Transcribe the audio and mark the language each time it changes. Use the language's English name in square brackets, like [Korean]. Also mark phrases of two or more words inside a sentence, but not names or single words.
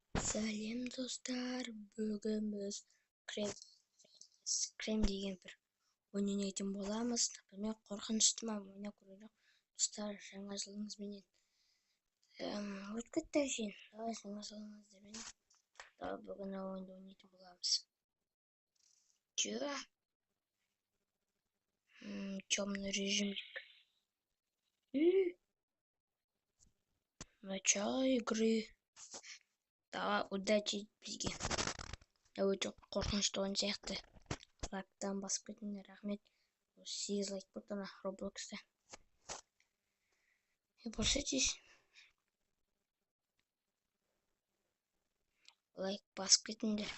[Kazakh] Сәлем достар, бүгін біз крем деген бір ойын ойнайтын боламыз. Например, қорқынышты ойнап көрейік. Достар, жаңа жылыңызбенен өтіп кетті. Давай жаңа жылыңызбенен бүгін ойынды ойнайтын боламыз. [Russian] Темный режим. Начало игры. Давай, удачи бізге. [Kazakh] Өте қорқынышты ойын сияқты. Лайктан басып кетіңдер, рахмет. 8 лайк болды ана Роблокста. Подписывайтесь. Лайк басып кетіңдер.